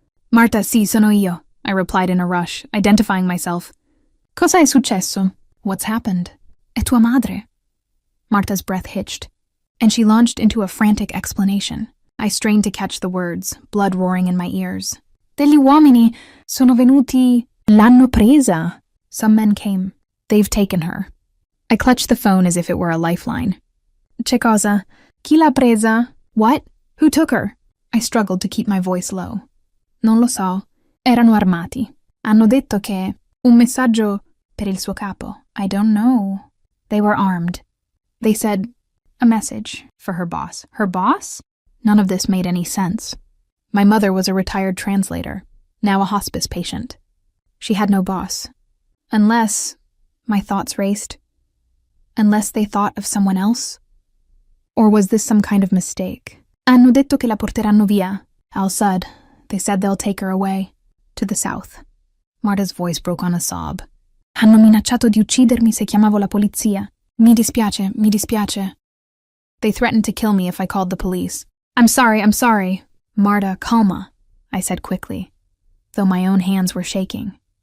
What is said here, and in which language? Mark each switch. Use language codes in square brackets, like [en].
[it] Marta, sì, sono io, [en] I replied in a rush, identifying myself. [it] Cosa è successo? [en] What's happened? [it] È tua madre. [en] Marta's breath hitched, and she launched into a frantic explanation. I strained to catch the words, blood roaring in my ears. [it] Degli uomini sono venuti. L'hanno presa. [en] Some men came. They've taken her. I clutched the phone as if it were a lifeline. [it] Che cosa? Chi l'ha presa? [en] What? Who took her? I struggled to keep my voice low. [it] Non lo so. Erano armati. Hanno detto che un messaggio per il suo capo. [en] I don't know. They were armed. They said a message for her boss. Her boss? None of this made any sense. My mother was a retired translator, now a hospice patient. She had no boss. Unless, my thoughts raced, unless they thought of someone else? Or was this some kind of mistake? [it] Hanno detto che la porteranno via. [en] Al-Sad, they said they'll take her away, to the south. Marta's voice broke on a sob. [it] Hanno minacciato di uccidermi se chiamavo la polizia. Mi dispiace, mi dispiace. [en] They threatened to kill me if I called the police. I'm sorry. Marta, [it] calma, [en] I said quickly, though my own hands were shaking.